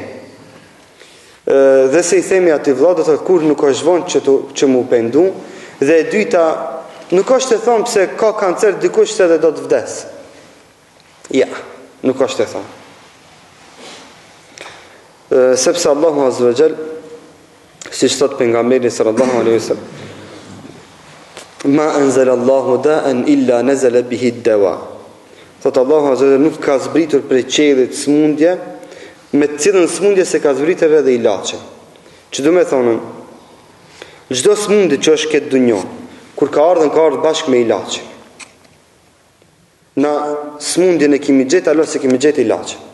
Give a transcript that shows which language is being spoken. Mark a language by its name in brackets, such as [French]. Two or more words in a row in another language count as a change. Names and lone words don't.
[Albanian] Dhe se i themi ati vëlla, do të thotë kur nuk është vonë që mu pendu, dhe e dyta nuk është të thonë pse ka kancer dikush se dhe do të vdes. Ja, nuk është të thonë. Sepse Allahu [Arabic] عز وجل, [Albanian] si thot pejgamberi [Arabic] صلى الله عليه وسلم ما أنزل الله داء إلا نزل به الدواء. [Albanian] Thot Allahu [Arabic] عز وجل [Albanian] nuk ka zbritur prej qiellit smundje, me të cilën smundje se ka zbritur edhe ilaçe. Që do me thonën, çdo smundje që është këtë dunjë, kur ka ardhur bashkë me ilaçe. Na smundjen e kemi gjetë, alo se kemi gjetë ilaçe.